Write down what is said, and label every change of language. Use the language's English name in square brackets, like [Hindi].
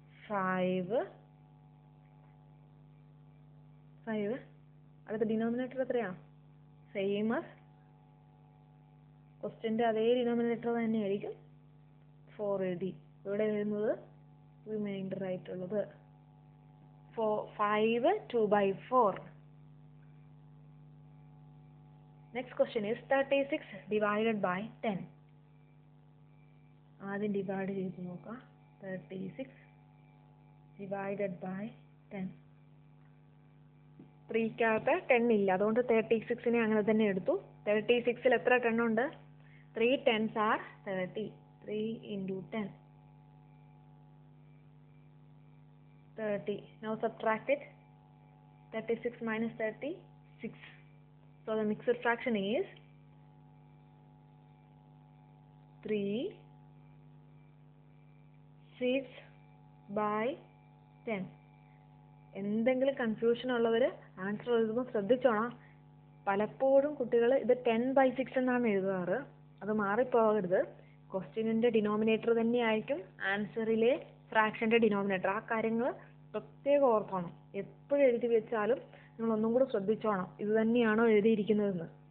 [Malayalam] 5 അടുത്ത ഡിനോമിനേറ്റർ എത്രയാ? Same as ക്വസ്റ്റ്യൻ്റെ അതേ ഡിനോമിനേറ്റർ തന്നെയായിരിക്കും. 4 എഴുതി. ഇവിടെ വരുന്നത് റിമൈൻഡർ ആയിട്ടുള്ളത് 5 2/4. [English] Next question is 36 divided by 10. [Malayalam] ആദ്യം ഡിവൈഡ് ചെയ്ത് നോക്കാം. [English] 36 divided by 10. [Malayalam] 3-ക്കകത്ത് 10 ഇല്ല, അതുകൊണ്ട് 36-നെ അങ്ങനെ തന്നെ എടുത്തു. 36-ൽ എത്ര 10 ഉണ്ട്? [English] 3 10s are 30. 3 into 10. 30. Now subtract it. 36 minus 30, 6. So the mixed fraction is 3 6 by 10. [Malayalam] എന്തെങ്കിലും കൺഫ്യൂഷൻ ഉള്ളവർ ആൻസർ എഴുതുമ്പോൾ ശ്രദ്ധിച്ചോണം. പലപ്പോഴും കുട്ടികൾ ഇത് 10/6 എന്നാണ് എഴുതാറ്. അത് മാറിപ്പോകരുത്. ക്വസ്റ്റ്യനിൻ്റെ ഡിനോമിനേറ്റർ തന്നെയായിരിക്കും ആൻസറിലെ ഫ്രാക്ഷൻ്റെ ഡിനോമിനേറ്റർ. ആ കാര്യങ്ങൾ പ്രത്യേകം ഓർക്കണം. എപ്പോഴും എഴുതി വെച്ചാലും നിങ്ങൾ ഒന്നും കൂടെ ശ്രദ്ധിച്ചോണം, ഇത് തന്നെയാണോ എഴുതിയിരിക്കുന്നതെന്ന്.